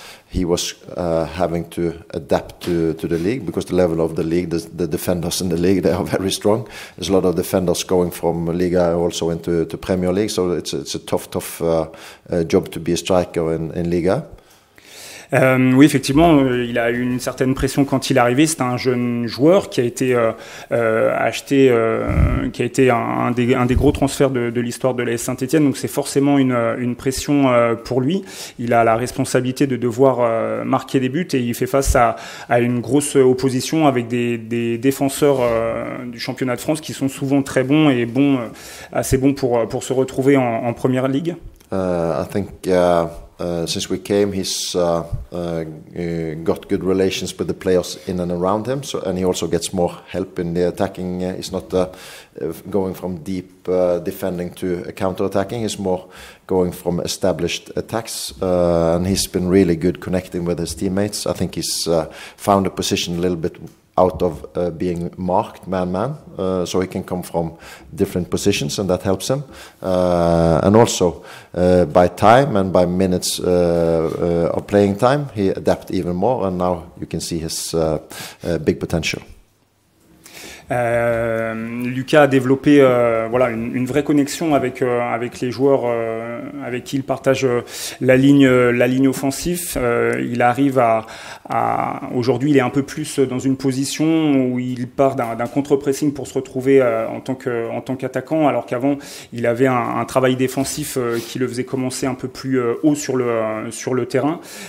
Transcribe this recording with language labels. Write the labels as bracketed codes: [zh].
[en] He was having to adapt to the league because the level of the league, the defenders in the league, they are very strong. There's a lot of defenders going from Liga also into Premier League, so it's a tough job to be a striker in Liga. [fr] Oui, effectivement, il a eu une certaine pression quand il est arrivé. C'est un jeune joueur qui a été acheté, qui a été un des gros transferts de l'histoire de l'AS Saint-Etienne. Donc c'est forcément une pression pour lui. Il a la responsabilité de devoir marquer des buts et il fait face à une grosse opposition avec des défenseurs du championnat de France qui sont souvent très bons et assez bons pour se retrouver en première ligue. [en] I think since we came, he's got good relations with the players in and around him, and he also gets more help in the attacking. He's not going from deep defending to counter-attacking. He's more going from established attacks, and he's been really good connecting with his teammates. I think he's found a position a little bit out of being marked man-man, so he can come from different positions, and that helps him. And also, by time and by minutes of playing time, he adapts even more, and now you can see his big potential. [fr] Lucas a développé une vraie connexion avec les joueurs avec qui il partage la ligne offensive. Il arrive aujourd'hui, il est un peu plus dans une position où il part d'un contre-pressing pour se retrouver en tant qu'attaquant, alors qu'avant il avait un travail défensif qui le faisait commencer un peu plus haut sur le terrain.